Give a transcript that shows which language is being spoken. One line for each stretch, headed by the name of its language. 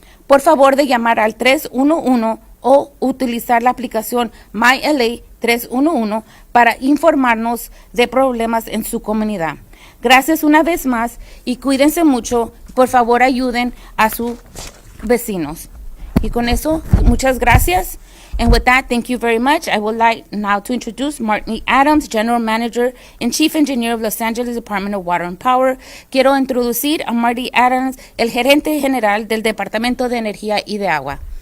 Spanish: Por favor de llamar al 311 o utilizar la aplicación My LA 311 para informarnos de problemas en su comunidad. Gracias una vez más y cuídense mucho. Por favor, ayuden a sus vecinos. Y con eso, muchas gracias.
English: And with that, thank you very much. I would like now to introduce Martin Adams, General Manager and Chief Engineer of Los Angeles Department of Water and Power.
Spanish: Quiero introducir a Marty Adams, el gerente general del Departamento de Energía y de Agua.